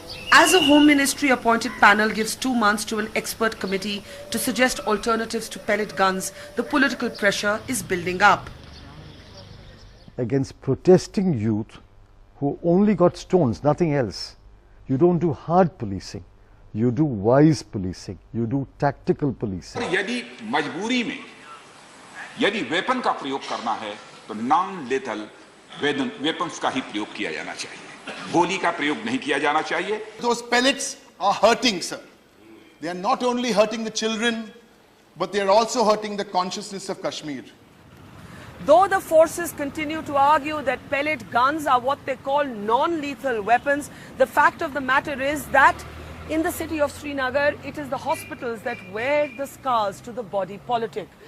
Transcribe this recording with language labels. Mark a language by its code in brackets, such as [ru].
[en] As a Home Ministry appointed panel gives 2 months to an expert committee to suggest alternatives to pellet guns, the political pressure is building up. Against protesting youth who only got stones, nothing else. You don't do hard policing, you do wise policing, you do tactical policing. [hi] यदि मजबूरी में यदि weapon का प्रयोग करना है तो non lethal weapons का ही प्रयोग किया जाना चाहिए, गोली का प्रयोग नहीं किया जाना चाहिए। [en] Those pellets are hurting, sir. They are not only hurting the children, but they are also hurting the consciousness of Kashmir. Though the forces continue to argue that pellet guns are what they call non-lethal weapons, the fact of the matter is that in the city of Srinagar, it is the hospitals that wear the scars to the body politic.